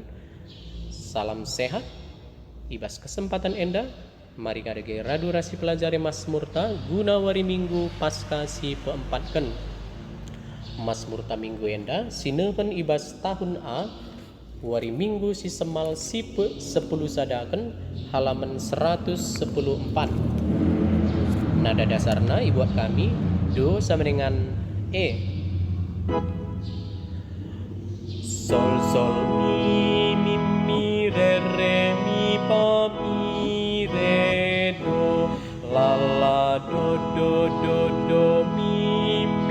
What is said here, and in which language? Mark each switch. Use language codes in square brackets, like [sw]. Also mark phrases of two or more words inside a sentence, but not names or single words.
[btx] Salam sehat, ibas kesempatan enda, mari kadege radu rasi pelajari Mazmurta guna wari minggu Paskah si peempatken. Mazmurta minggu enda sinepen ibas tahun A, wari minggu si semal si pe 10 sadaken halaman 114. Nada dasarna ibuat kami do [id] sama dengan [btx] E. Sol sol mi mi mi re mi fa mi re do la la do do do do mi